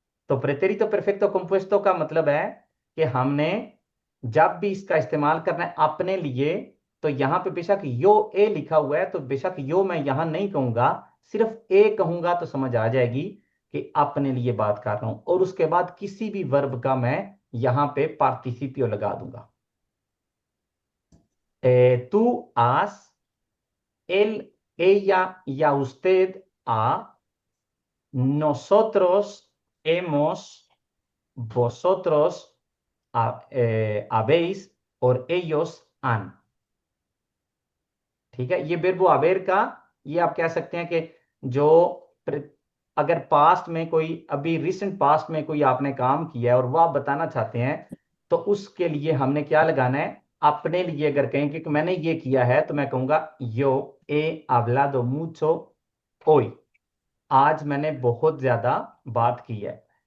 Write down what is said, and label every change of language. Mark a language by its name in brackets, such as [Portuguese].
[Hindi] तो प्रेतेरितो परफेक्तो कॉम्पुएस्तो का मतलब है कि हमने जब भी इसका इस्तेमाल करना है अपने लिए, तो यहां पे बेशक यो ए लिखा हुआ है, तो बेशक यो मैं यहां नहीं कहूंगा, सिर्फ ए कहूंगा तो समझ आ जाएगी कि अपने लिए बात कर रहा हूं, और उसके बाद किसी भी वर्ब का मैं यहां पे पार्टिसिपियो लगा दूंगा। [Spanish] tú has, él, ella y usted ha, nosotros hemos, vosotros habéis और ellos han। [Hindi] ठीक है, ये बिरबो अवेर का, ये आप कह सकते हैं कि जो अगर पास्ट में कोई, अभी रिसेंट पास्ट में कोई आपने काम किया है और वो आप बताना चाहते हैं, तो उसके लिए हमने क्या लगाना है, अपने लिए अगर कहें कि मैंने ये किया है, तो मैं कहूंगा यो ए [Spanish] hablado mucho hoy, [Hindi] आज मैंने बहुत ज्यादा बात की है।